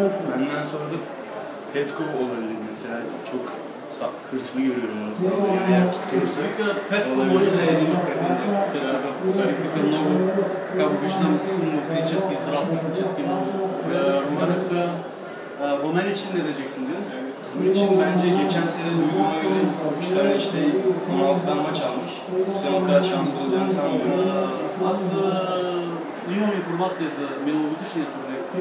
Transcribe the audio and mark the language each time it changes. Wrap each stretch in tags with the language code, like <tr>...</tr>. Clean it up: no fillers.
<tr>Benden sonra da Petko olabilir mesela. Çok hırslı görüyorum onu. Yani eğer tutturursa</tr> <bg>Петко може да е един от претендентите. Много, така го виждам, физически здрав, технически много. За румънеца</bg> <tr>Rumeni için ne diyeceksin diyor? Bunun için bence geçen sene duyduğuma göre 3 tane işte 16'dan maç almış. Bu sene o kadar şanslı olacağını sanmıyorum.</tr> <bg>Аз имам информация за миналогодишния турнир.</bg>